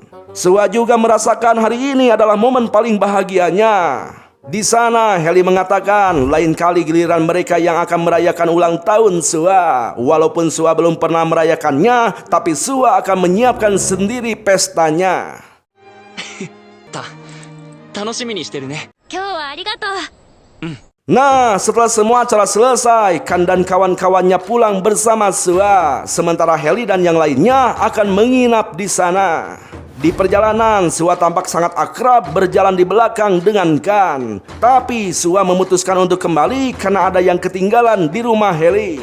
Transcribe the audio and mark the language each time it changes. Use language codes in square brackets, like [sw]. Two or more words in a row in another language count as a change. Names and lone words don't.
[id] Sua juga merasakan hari ini adalah momen paling bahagianya. Di sana Heli mengatakan lain kali giliran mereka yang akan merayakan ulang tahun Sua. Walaupun Sua belum pernah merayakannya, tapi Sua akan menyiapkan sendiri pestanya. [ja] 楽しみにしてるね。今日はありがとう。 [id] Nah, setelah semua acara selesai, Kan dan kawan-kawannya pulang bersama Sua. Sementara Heli dan yang lainnya akan menginap di sana. Di perjalanan, Sua tampak sangat akrab berjalan di belakang dengan Kan. Tapi Sua memutuskan untuk kembali karena ada yang ketinggalan di rumah Heli.